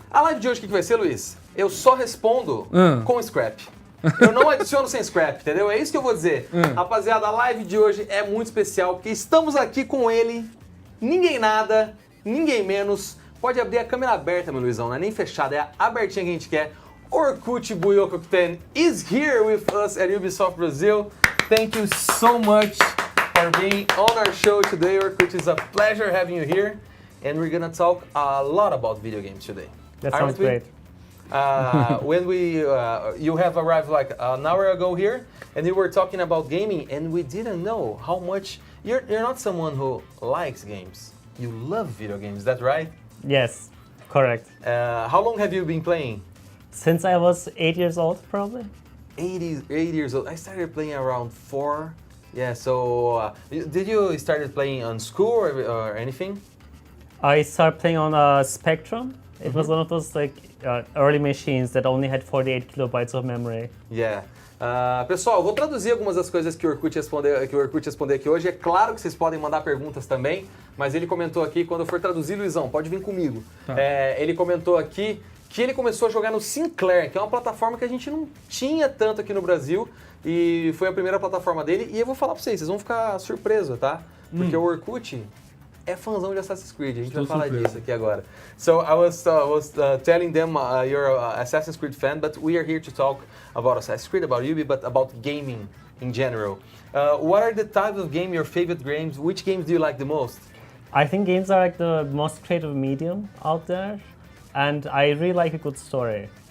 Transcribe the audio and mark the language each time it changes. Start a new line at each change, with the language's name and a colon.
Portuguese: A live de hoje o que vai ser, Luiz? Eu só respondo com scrap. Eu não adiciono sem scrap, entendeu? É isso que eu vou dizer. Rapaziada, a live de hoje é muito especial, porque estamos aqui com ele, ninguém nada, ninguém menos. Pode abrir a câmera aberta, meu Luizão, não é nem fechada, é abertinha que a gente quer.
English: Orkut Buiokokten is here with us at Ubisoft Brazil. Thank you so much for being on our show today, Orkut. It's a pleasure having you here. And we're gonna talk a lot about video games today. That sounds great. When you have arrived like an hour ago here, and you were talking about gaming, and we didn't know how much, you're not someone who likes games. You love video games, is that right? Yes, correct. How long have you been playing? Since I was 8 years old, probably. 8 years old. I started playing around 4. Yeah, so did you started playing on school or anything? I started playing on a Spectrum. It was one of those like early machines that only had 48 kilobytes of memory. Yeah.
Portuguese: Pessoal, eu vou traduzir algumas das coisas que o Orkut respondeu aqui hoje. É claro que vocês podem mandar perguntas também, mas ele comentou aqui, quando eu for traduzir, Luizão, pode vir comigo. Tá. Ele comentou aqui que ele começou a jogar no Sinclair, que é uma plataforma que a gente não tinha tanto aqui no Brasil, e foi a primeira plataforma dele. E eu vou falar pra vocês vão ficar surpresos, tá? Porque o Orkut é fãzão de Assassin's Creed, a gente vai falar disso aqui agora.
English: So I was telling them you're an Assassin's Creed fan, but we are here to talk about Assassin's Creed, about Ubi, but about gaming in general. What are the types of game, your favorite games? Which games do you like the most? I think games are like the most creative medium out there, and I really like a good story.